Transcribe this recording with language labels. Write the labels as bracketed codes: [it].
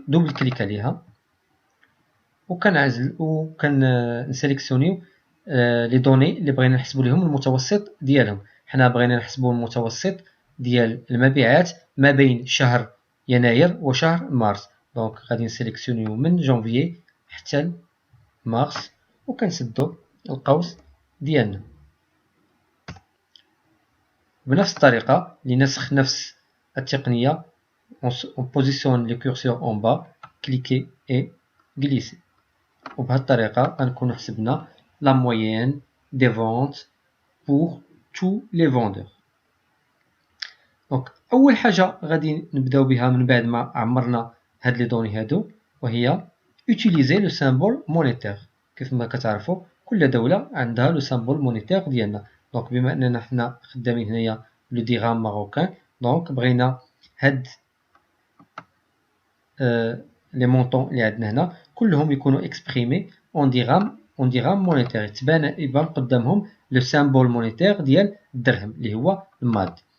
[ar] دوبل كليك عليها وكنعزل وكنسيليكسيونيو لي دوني اللي بغينا نحسبو ليهم المتوسط ديالهم. حنا بغينا نحسبو المتوسط ديال المبيعات ما بين شهر يناير وشهر مارس. دونك غادي نسيليكسيونيو من جونفيي حتى مارس وكنسدو القوس ديالنا. بنفس الطريقة لنسخ نفس التقنية [fr] on positionne le curseur en bas, cliquez et glissez. [ar] وبهذه الطريقة غنكونو حسبنا [fr] la moyenne des ventes pour tous les vendeurs. [ar] دونك أول حاجة غادي نبداو بها من بعد ما عمرنا هاد لي دوني هادو وهي [fr] utiliser le symbole monétaire. [ar] كيف ما كتعرفوا كل دولة عندها لو سامبول مونيتير ديالنا. دونك بما أننا حنا خدامين هنايا لو ديغام ماروكان دونك بغينا هاد لي مونطون اللي عندنا هنا كلهم يكونوا اكسبريمي اون ديغام مونيتير، يبان قدامهم لو سامبول مونيتير ديال الدرهم اللي هو الماد.